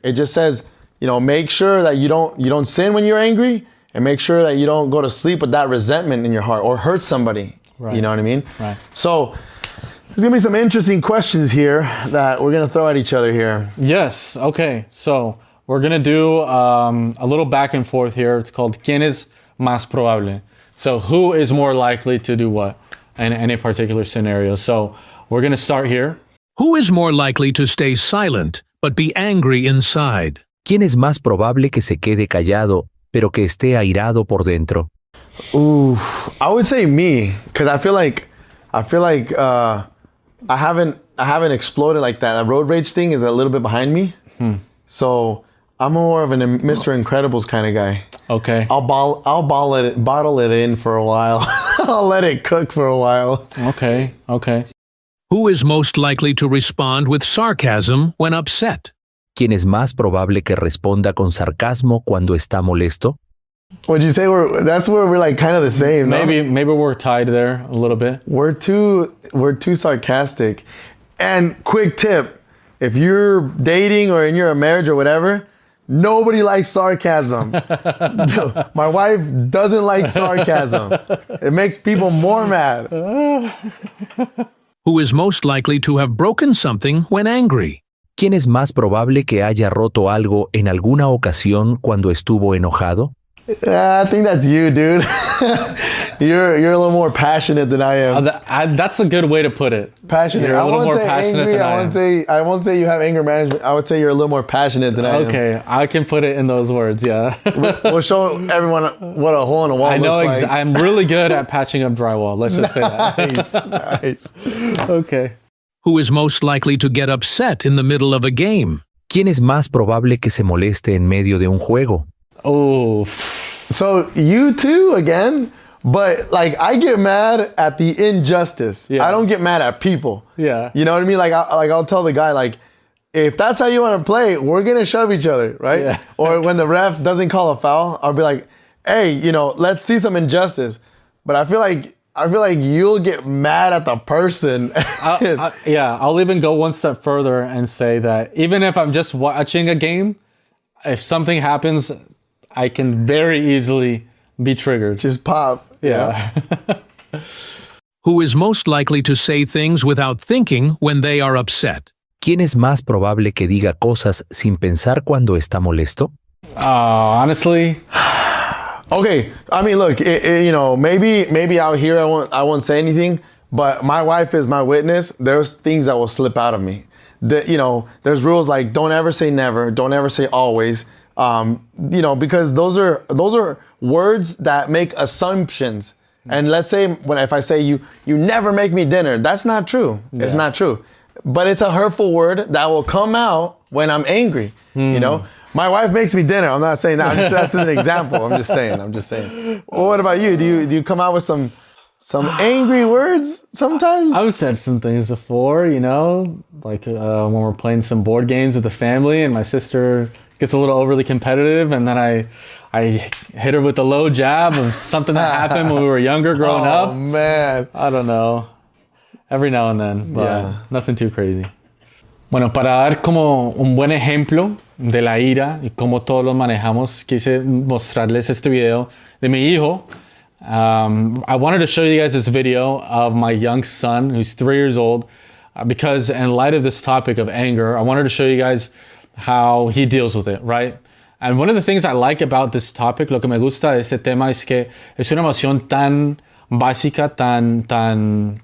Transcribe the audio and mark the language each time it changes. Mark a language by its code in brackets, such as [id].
[en] It just says, you know, make sure that you don't sin when you're angry, and make sure that you don't go to sleep with that resentment in your heart or hurt somebody. Right. You know what I mean? Right. So there's gonna be some interesting questions here that we're gonna throw at each other here. Yes. Okay. So we're gonna do a little back and forth here. It's called [es] ¿Quién es más probable? [en] So who is more likely to do what in any particular scenario? So we're gonna start here. Who is more likely to stay silent but be angry inside? [es] ¿Quién es más probable que se quede callado, pero que esté airado por dentro? [en] Ooh, I would say me, because I feel like I haven't exploded like that. That road rage thing is a little bit behind me. So I'm more of a Mr. Incredibles kind of guy. Okay. I'll bottle it in for a while. I'll let it cook for a while. Okay. Okay. Who is most likely to respond with sarcasm when upset? [es] ¿Quién es más probable que responda con sarcasmo cuando está molesto? [en] Would you say that's where we're like kind of the same? No? Maybe we're tied there a little bit. We're too sarcastic. And quick tip, if you're dating or in your marriage or whatever, nobody likes sarcasm. My wife doesn't like sarcasm. It makes people more mad. Who is most likely to have broken something when angry? [es] ¿Quién es más probable que haya roto algo en alguna ocasión cuando estuvo enojado? [en] I think that's you, dude. You're a little more passionate than I am. That's a good way to put it. Passionate. You're a little more passionate than I am. I won't say you have anger management. I would say you're a little more passionate than I am. Okay, I can put it in those words. Yeah. We'll show everyone what a hole in a wall I know. looks like. I'm really good at patching up drywall. Let's just say that. Nice. Okay. Who is most likely to get upset in the middle of a game? [es] ¿Quién es más probable que se moleste en medio de un juego? [en] Oh. So you too again, but like I get mad at the injustice. Yeah. I don't get mad at people. Yeah. You know what I mean? Like I'll tell the guy like, if that's how you want to play, we're gonna shove each other, right? Yeah. Or when the ref doesn't call a foul, I'll be like, hey, you know, let's see some injustice. But I feel like you'll get mad at the person. I'll even go one step further and say that even if I'm just watching a game, if something happens, I can very easily be triggered. Just pop. Yeah. Who is most likely to say things without thinking when they are upset? [es] ¿Quién es más probable que diga cosas sin pensar cuando está molesto? [en] Honestly. Okay, I mean, look, you know, maybe out here I won't say anything, but my wife is my witness. There's things that will slip out of me. You know, there's rules like don't ever say never, don't ever say always. You know, because those are words that make assumptions. And let's say if I say you never make me dinner, that's not true. It's not true. But it's a hurtful word that will come out when I'm angry. You know, my wife makes me dinner. I'm not saying that. That's an example. I'm just saying. Well, what about you? Do you come out with some angry words sometimes? I've said some things before, you know, like when we're playing some board games with the family and my sister gets a little overly competitive, and then I hit her with a low jab of something that happened when we were younger growing up. Oh, man. I don't know. Every now and then, but nothing too crazy. [es] Bueno, para dar como un buen ejemplo de la ira y cómo todos lo manejamos, quise mostrarles este video de mi hijo. [en] I wanted to show you guys this video of my young son, who's 3 years old, because in light of this topic of anger, I wanted to show you guys how he deals with it, right? And one of the things I like about this topic, [es] lo que me gusta de este tema es que es una emoción tan básica, tan